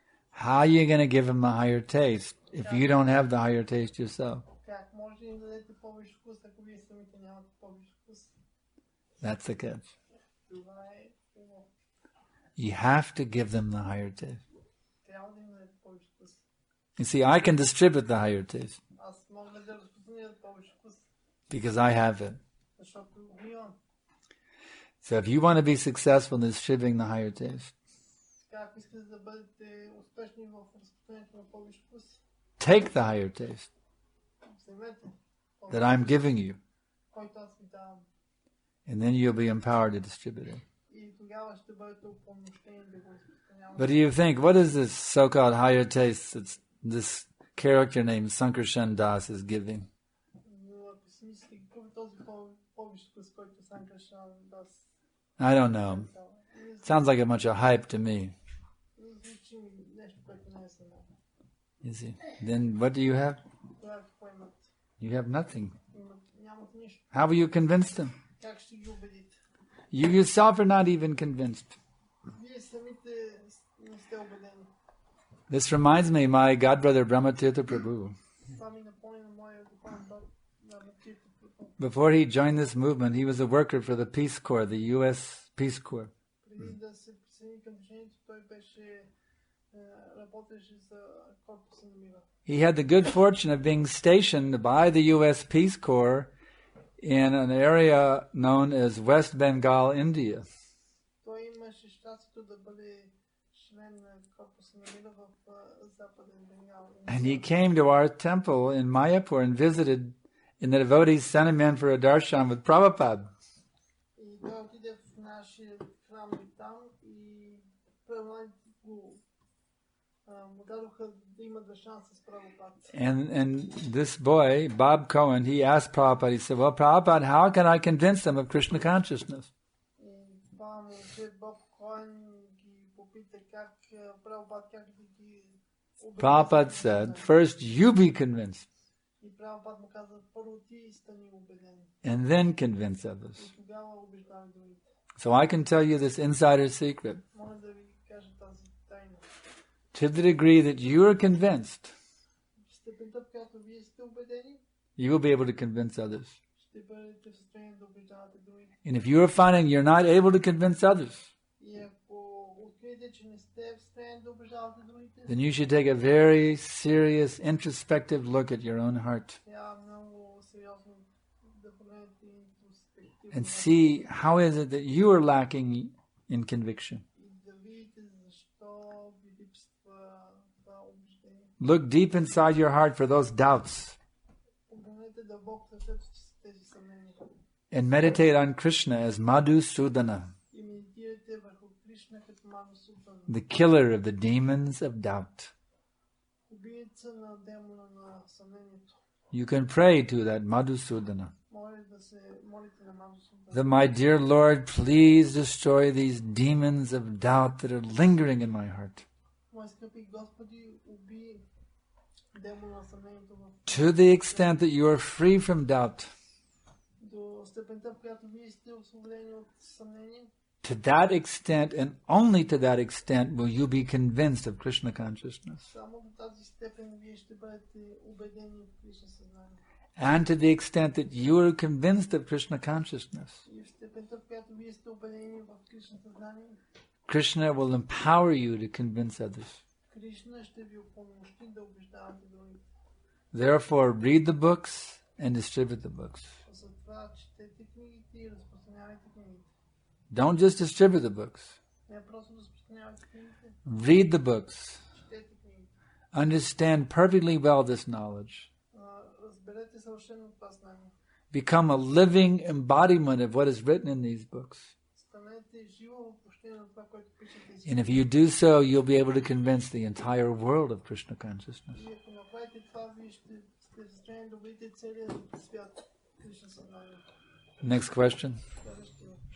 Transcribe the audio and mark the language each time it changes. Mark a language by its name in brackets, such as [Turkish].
[English] How are you going to give him a higher taste if you don't have the higher taste yourself? [Bulgarian] Как може да им дадете повече вкус, ако вие самите нямате повече вкус? [English] That's the catch. [Bulgarian] Това е хубаво. [English] You have to give them the higher taste. [Bulgarian] Трябва да им дадете повече вкус. [English] You see, I can distribute the higher taste [Bulgarian] Аз мога да разпространя повече вкус, [English] because I have it. [Bulgarian] защото го имам. [English] So if you want to be successful in distributing the higher taste, [Bulgarian] Така, ако искате да бъдете успешни в разпространението на повече вкус, [English] take the higher taste [Bulgarian] вземете [English] that I'm giving you, [Bulgarian] който аз ви давам. [English] and then you'll be empowered to distribute it. [Bulgarian] И тогава ще бъдете упълномощени да го разпространявате. [English] But do you think, what is this so-called higher taste that this character named Sankarshan Das is giving? [Bulgarian] Но ако си мислите, какъв е този повече вкус, който Санкаршан даст? [English] I don't know. Sounds like a bunch of hype to me. [Bulgarian] Звучи нещо, което не е само. [English] You see? Then what do you have? [Bulgarian] Това какво имат? [English] You have nothing. [Bulgarian] Нямат нищо. [English] How will you convince them? [Bulgarian] Как ще ги убедите? [English] You yourself are not even convinced. [Bulgarian] Вие самите не сте убедени. [English] This reminds me of my godbrother Brahmatirtha Prabhu. [Bulgarian] Това ми напомня на моя духовен брат Brahmatirtha Prabhu. [English] Before he joined this movement, he was a worker for the Peace Corps, the U.S. Peace Corps. [Bulgarian] Преди да се присъедини към движението, той беше работеше за корпуса на мира. [English] He had the good fortune of being stationed by the U.S. Peace Corps in an area known as West Bengal, India. [Bulgarian] Той имаше щастието да бъде член на корпуса на мира в Западен Бенгал. [English] And he came to our temple in Mayapur and visited, and the devotees sent him in for a darshan with Prabhupada. [Bulgarian] И той отиде в нашия храм и там и преводите му дадоха да има даршан с Прабхупад. [English] And this boy, Bob Cohen, he asked Prabhupada, he said, well, Prabhupada, how can I convince them of Krishna consciousness? [Bulgarian] И това момче Боб Коен ги попита как Прабхупад как да ги убеди. [English] Prabhupada said, first you be convinced, [Bulgarian] И Прабхупад му каза, първо ти стани убеден. [English] and then convince others. [Bulgarian] И тогава убеждавай другите. [English] So I can tell you this insider secret. [Bulgarian] Мога да ви кажа тази тайна. [English] To the degree that you are convinced, [Bulgarian] В степента, в която вие сте убедени, [English] you will be able to convince others. [Bulgarian] ще бъдете в състояние да убеждавате другите. [English] And if you are finding you're not able to convince others, [Bulgarian] И ако откриете, че не сте в състояние да убеждавате другите, [English] then you should take a very serious introspective look at your own heart [Bulgarian] трябва много сериозно да погледнете интроспективно [English] and see how is it that you are lacking in conviction. [Bulgarian] и да видите защо ви липсва това убеждение. [English] Look deep inside your heart for those doubts [Bulgarian] Погледнете дълбоко в сърцето си тези съмнения [English] and meditate on Krishna as Madhusudana, [Bulgarian] и медитирайте върху Кришна като Мадхусудана, [English] the killer of the demons of doubt. [Bulgarian] убийца на демона на съмнението. [English] You can pray to that Madhusudana, [Bulgarian] Може да се молите на Мадхусудана. [English] that my dear Lord, please destroy these demons of doubt that are lingering in my heart. [Bulgarian] Мои скъпи Господи, убий демона на съмнението в [English] To the extent that you are free from doubt, [Bulgarian] до степента, в която вие сте освободени от съмнение. [English] to that extent and only to that extent will you be convinced of Krishna consciousness. [Bulgarian] Само до тази степен вие ще бъдете убедени в Кришна съзнание. [English] And to the extent that you are convinced of Krishna consciousness, [Bulgarian] И в степента, в която вие сте убедени в Кришна съзнание, [English] Krishna will empower you to convince others. [Bulgarian] Кришна ще ви упълномощи да убеждавате другите. [English] Therefore, read the books and distribute the books. [Bulgarian] Затова четете книгите и разпространявайте книгите. [English] Don't just distribute the books. [Bulgarian] Не просто разпространявайте книгите, [English] Read the books. [Bulgarian] четете книгите. [English] Understand perfectly well this knowledge. [Bulgarian] Разберете съвършено това знание. [English] Become a living embodiment of what is written in these books. [Bulgarian] Станете живо въплъщение на това, което пишете. [English] And if you do so, you'll be able to convince the entire world of Krishna consciousness. [Bulgarian] И ако направите това, вие ще сте в състояние да убедите целия свят Кришна съзнание. [English] Next question. [Bulgarian] Следващия.